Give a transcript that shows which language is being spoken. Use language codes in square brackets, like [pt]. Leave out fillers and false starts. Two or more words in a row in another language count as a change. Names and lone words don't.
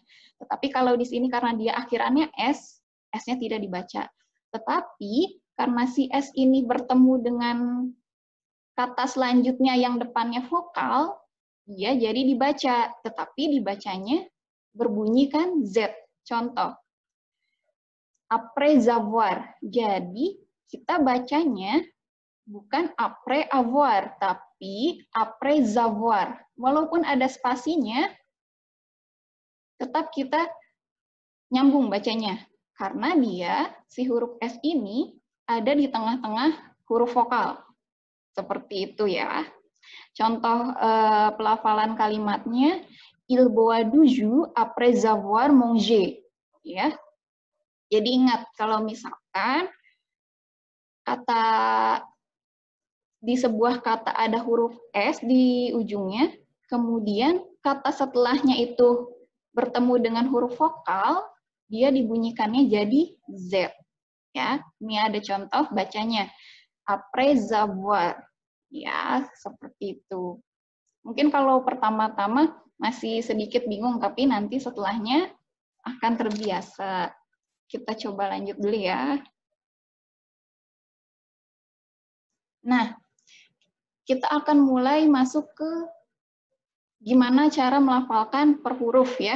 [id] Tetapi kalau di sini karena dia akhirannya S, S-nya tidak dibaca. Tetapi karena si S ini bertemu dengan kata selanjutnya yang depannya vokal, dia jadi dibaca, tetapi dibacanya berbunyi kan Z. Contoh, [fr] après avoir. [id] Jadi kita bacanya bukan [fr] après avoir, [id] tapi [fr] après avoir. [id] Walaupun ada spasinya, tetap kita nyambung bacanya. Karena dia, si huruf S ini, ada di tengah-tengah huruf vokal. Seperti itu ya. Contoh pelafalan kalimatnya, [fr] il boit du jus après avoir mangé. [id] Ya. Jadi ingat, kalau misalkan kata di sebuah kata ada huruf S di ujungnya, kemudian kata setelahnya itu bertemu dengan huruf vokal, dia dibunyikannya jadi Z. Ya, ini ada contoh bacanya. [fr] Après avoir. [id] Ya, seperti itu. Mungkin kalau pertama-tama masih sedikit bingung, tapi nanti setelahnya akan terbiasa. Kita coba lanjut dulu ya. Nah, kita akan mulai masuk ke gimana cara melafalkan per huruf ya.